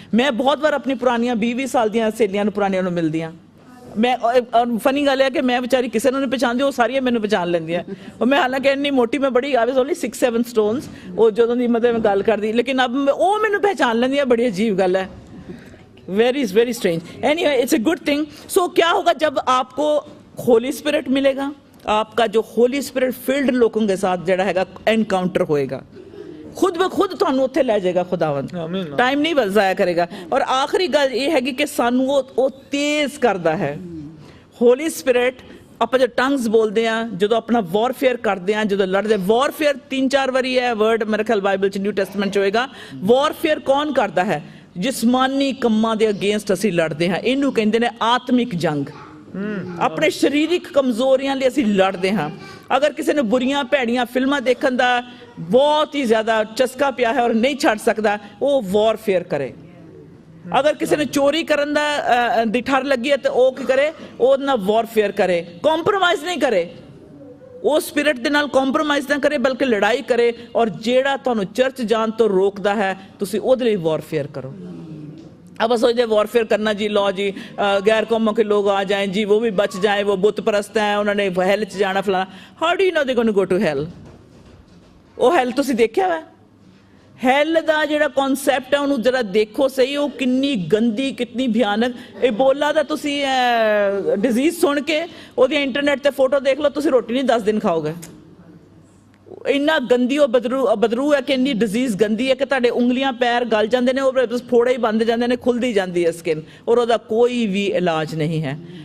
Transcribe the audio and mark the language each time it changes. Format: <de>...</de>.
<pa>ਮੈਂ ਬਹੁਤ ਵਾਰ ਆਪਣੀ ਪੁਰਾਣੀਆਂ 20-20 ਸਾਲ ਦੀਆਂ ਸਹੇਲੀਆਂ ਨੂੰ, ਪੁਰਾਣੀਆਂ ਨੂੰ ਮਿਲਦੀਆਂ, ਮੈਂ ਫਨੀ ਗੱਲ ਹੈ ਕਿ ਮੈਂ ਵਿਚਾਰੀ ਕਿਸੇ ਨੂੰ ਨਹੀਂ ਪਛਾਣਦੀ, ਉਹ ਸਾਰੀਆਂ ਮੈਨੂੰ ਪਛਾਣ ਲੈਂਦੀਆਂ। ਉਹ ਮੈਂ ਹਾਲਾਂਕਿ ਇੰਨੀ ਮੋਟੀ, ਮੈਂ ਬੜੀ,</pa> <en>I was only 6-7 stones,</en> <pa>ਉਹ ਜਦੋਂ ਦੀ ਮਤਲਬ ਮੈਂ ਗੱਲ ਕਰਦੀ, ਲੇਕਿਨ ਅਬ ਉਹ ਮੈਨੂੰ ਪਹਿਚਾਣ ਲੈਂਦੀਆਂ। ਬੜੀ ਅਜੀਬ ਗੱਲ है,</pa> <en>Very strange. Anyway, it's a good thing.</en> <hi>सो क्या होगा जब आपको होली स्पिरिट मिलेगा, आपका जो होली स्पिरिट फिल्ड लोगों के साथ जड़ा हैगा एनकाउंटर होएगा, खुद ब खुद</hi> <pa>ਤੁਹਾਨੂੰ ਉੱਥੇ ਲੈ ਜਾਏਗਾ ਖੁਦਾਵੰਦ, ਟਾਈਮ ਨਹੀਂ ਜ਼ਾਇਆ ਕਰੇਗਾ। ਔਰ ਆਖਰੀ ਗੱਲ ਇਹ ਹੈਗੀ ਕਿ ਸਾਨੂੰ ਉਹ ਤੇਜ਼ ਕਰਦਾ ਹੈ। ਹੋਲੀ ਸਪਿਰਿਟ, ਆਪਾਂ ਜਦ ਟੰਗਸ ਬੋਲਦੇ ਆ, ਜਦੋਂ ਆਪਣਾ ਵਾਰਫੇਅਰ ਕਰਦੇ ਆ, ਜਦੋਂ ਲੜਦੇ, ਵਾਰਫੇਅਰ 3-4 ਵਾਰੀ ਹੈ ਵਰਡ ਮੇਰੇ ਖਿਆਲ ਬਾਈਬਲ 'ਚ, ਨਿਊ ਟੈਸਟਮੈਂਟ 'ਚ ਹੋਏਗਾ। ਵਾਰਫੇਅਰ ਕੌਣ ਕਰਦਾ ਹੈ? ਜਿਸਮਾਨੀ ਕੰਮਾਂ ਦੇ ਅਗੇਂਸਟ ਅਸੀਂ ਲੜਦੇ ਹਾਂ, ਇਹਨੂੰ ਕਹਿੰਦੇ ਨੇ ਆਤਮਿਕ ਜੰਗ। ਆਪਣੇ ਸਰੀਰਿਕ ਕਮਜ਼ੋਰੀਆਂ ਲਈ ਅਸੀਂ ਲੜਦੇ ਹਾਂ। ਅਗਰ ਕਿਸੇ ਨੂੰ ਬੁਰੀਆਂ ਭੈੜੀਆਂ ਫਿਲਮਾਂ ਦੇਖਣ ਦਾ ਬਹੁਤ ਹੀ ਜ਼ਿਆਦਾ ਚਸਕਾ ਪਿਆ ਹੈ ਔਰ ਨਹੀਂ ਛੱਡ ਸਕਦਾ, ਉਹ ਵਾਰਫੇਅਰ ਕਰੇ। ਅਗਰ ਕਿਸੇ ਨੂੰ ਚੋਰੀ ਕਰਨ ਦੀ ਠਰ ਲੱਗੀ ਹੈ ਤਾਂ ਉਹ ਕੀ ਕਰੇ, ਉਹਦੇ ਨਾਲ ਵਾਰਫੇਅਰ ਕਰੇ, ਕੰਪਰੋਮਾਈਜ਼ ਨਹੀਂ ਕਰੇ। ਉਹ ਸਪਿਰਿਟ ਦੇ ਨਾਲ ਕੰਪਰੋਮਾਈਜ਼ ਨਾ ਕਰੇ ਬਲਕਿ ਲੜਾਈ ਕਰੇ, ਔਰ ਜਿਹੜਾ ਤੁਹਾਨੂੰ ਚਰਚ ਜਾਣ ਤੋਂ ਰੋਕਦਾ ਹੈ ਤੁਸੀਂ ਉਹਦੇ ਲਈ ਵਾਰਫੇयर करो।</pa> <hi>अब सोचते वॉरफेयर करना जी, लो जी गैर कौमों के लोग आ जाएं जी, वो भी बच जाएं, वो बुत परस्त हैं, उन्होंने हेल च जाना फलाना।</hi> <en>How do you know they gonna go to hell?</en> <pa>ਉਹ ਹੈਲ ਤੁਸੀਂ ਦੇਖਿਆ ਵਾ? ਹੈਲ ਦਾ ਜਿਹੜਾ ਕਨਸੈਪਟ ਹੈ ਉਹਨੂੰ ਜਰਾ ਦੇਖੋ ਸਹੀ, ਉਹ ਕਿੰਨੀ ਗੰਦੀ, ਕਿੰਨੀ ਭਿਆਨਕ। ਇਬੋਲਾ ਦਾ ਤੁਸੀਂ ਡਿਜ਼ੀਜ਼ ਸੁਣ ਕੇ ਉਹਦੀ ਇੰਟਰਨੈਟ ਤੇ ਫੋਟੋ ਦੇਖ ਲਓ, ਤੁਸੀਂ ਰੋਟੀ ਨਹੀਂ 10 ਦਿਨ ਖਾਓਗੇ। ਇੰਨਾ ਗੰਦੀ ਉਹ ਬਦਰੂ ਹੈ ਕਿ ਇੰਨੀ ਡਿਜ਼ੀਜ਼ ਗੰਦੀ ਹੈ ਕਿ ਤੁਹਾਡੇ ਉਂਗਲੀਆਂ ਪੈਰ ਗਲ ਜਾਂਦੇ ਨੇ, ਉਹ ਫੋੜੇ ਹੀ ਬੰਦ ਜਾਂਦੇ ਨੇ, ਖੁੱਲਦੀ ਜਾਂਦੀ ਹੈ ਸਕਿਨ, ਔਰ ਉਹਦਾ ਕੋਈ ਵੀ ਇਲਾਜ ਨਹੀਂ ਹੈ।</pa>